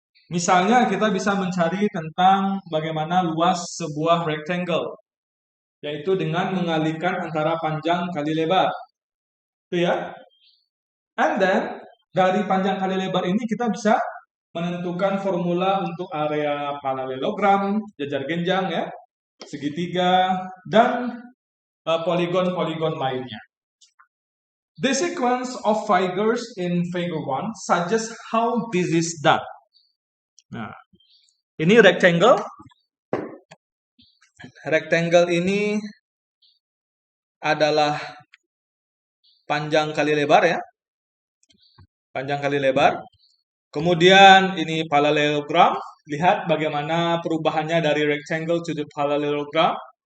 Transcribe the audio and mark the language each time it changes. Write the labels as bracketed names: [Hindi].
[Indonesian] Misalnya kita bisa mencari tentang bagaimana luas sebuah rectangle, yaitu dengan mengalihkan antara panjang kali lebar. Itu ya. [English] And then [Indonesian] dari panjang kali lebar ini kita bisa menentukan formula untuk area parallelogram, jajar genjang ya, segitiga, dan poligon-poligon lainnya. [English] The sequence of figures in figure 1 suggests how this is done. [Indonesian] Nah, ini rectangle. Rectangle ini adalah panjang kali lebar ya. Panjang kali lebar. Kemudian ini parallelogram. Lihat bagaimana perubahannya dari rectangle [English] to the parallelogram.